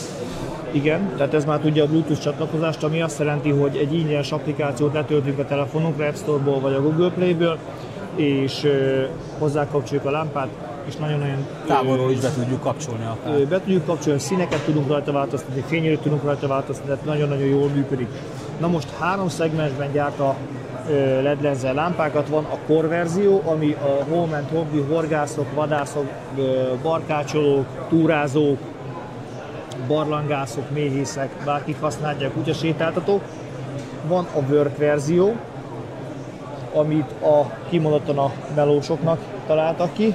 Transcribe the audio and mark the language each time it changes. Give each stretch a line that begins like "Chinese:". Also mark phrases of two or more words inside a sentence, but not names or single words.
Hungarian: Igen, tehát ez már tudja a Bluetooth csatlakozást, ami azt jelenti, hogy egy ingyenes applikációt letöltünk a telefonunkra, App Store-ból vagy a Google Play-ből, és hozzákapcsoljuk a lámpát, és nagyon-nagyon távolról is be tudjuk kapcsolni akár. Be tudjuk kapcsolni, színeket tudunk rajta változtatni, fényerőt tudunk rajta változtatni, tehát nagyon-nagyon jól működik. Na most 3 szegmensben gyárt a LED-lenzer lámpákat. Van a Core verzió, ami a
English: home and hobby,
Hungarian: horgászok, vadászok, barkácsolók, túrázók, barlangászok, méhészek, bárkik használják, kutyasétáltatók. Van a Work verzió, amit kimondottan a melósoknak találtak ki.